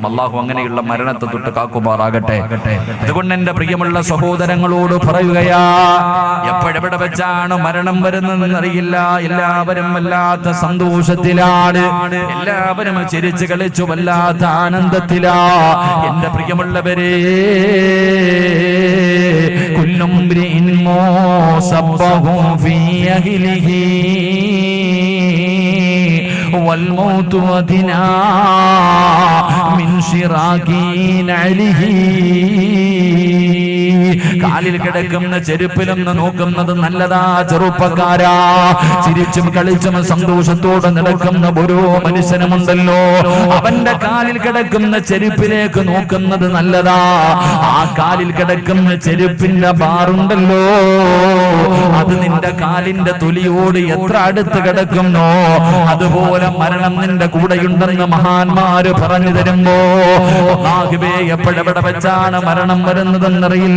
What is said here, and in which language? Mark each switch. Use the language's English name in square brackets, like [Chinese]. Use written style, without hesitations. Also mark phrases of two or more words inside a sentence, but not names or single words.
[Malayalam] അള്ളാഹു അങ്ങനെയുള്ള മരണത്തെ തൊട്ട് കാക്കുമാറാകട്ടെ. അതുകൊണ്ട് എന്റെ പ്രിയമുള്ള സഹോദരങ്ങളോട് പറയുകയാ, എപ്പോഴെവിടെ വെച്ചാണ് മരണം വരുന്നതെന്നറിയില്ല. എല്ലാവരും വല്ലാത്ത സന്തോഷത്തിലാണ്, എല്ലാവരും ചിരിച്ചു കളിച്ചു വല്ലാത്ത ആനന്ദത്തിലാ. എന്റെ പ്രിയമുള്ളവരെ, [Arabic] കുല്ലും صبهم في أهله والموت أدنى من شراك نعله. [Malayalam] കാലിൽ കിടക്കുന്ന ചെരുപ്പിലൊന്ന് നോക്കുന്നത് നല്ലതാ ചെറുപ്പക്കാരാ. ചിരിച്ചും കളിച്ചും സന്തോഷത്തോടെ നടക്കുന്ന ഓരോ മനുഷ്യനുമുണ്ടല്ലോ, അവന്റെ കാലിൽ കിടക്കുന്ന ചെരുപ്പിലേക്ക് നോക്കുന്നത് നല്ലതാ. ആ കാലിൽ കിടക്കുന്ന ചെരുപ്പിന്റെ ബാറുണ്ടല്ലോ, അത് നിന്റെ കാലിന്റെ തൊലിയോട് എത്ര അടുത്ത് കിടക്കുന്നോ അതുപോലെ മരണം നിന്റെ കൂടെയുണ്ടെന്ന് മഹാന്മാര് പറഞ്ഞു തരുമ്പോ, എപ്പോഴെവിടെ വെച്ചാണ് മരണം വരുന്നതെന്നറിയില്ല.